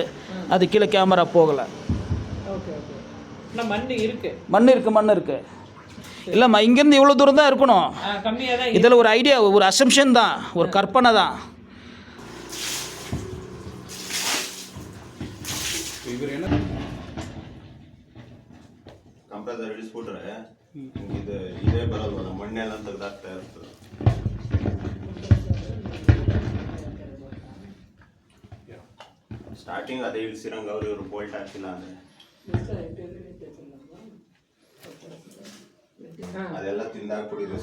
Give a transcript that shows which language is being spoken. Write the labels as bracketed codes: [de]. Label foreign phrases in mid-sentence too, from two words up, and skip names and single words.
[ta] அது கீழே கேமரா போகலை. மண் இருக்குது. இல்லைம்மா, இங்கேருந்து இவ்வளோ தூரம் தான் இருக்கணும். இதில் ஒரு ஐடியா, ஒரு அசம்ஷன் தான், ஒரு கற்பனை தான். [kn] ಕಂಪ್ರೆಸರ್ ಇಳಿಸ್ಬಿಟ್ರೆ ಇದೇ ಬರಲ್ವಲ್ಲ, ಮಣ್ಣೆಲ್ಲ ತೆಗ್ದಾಕ್ತಾ ಇರ್ತದೆ. ಸ್ಟಾರ್ಟಿಂಗ್ ಅದೇ ಇಳಿಸಿರಂಗ ಇವರು ಬೋಲ್ಟ್ ಹಾಕಿಲ್ಲ ಅಂದ್ರೆ ಅದೆಲ್ಲ ತಿಂದಾಕ್ಬಿಟ್ಟಿದೆ.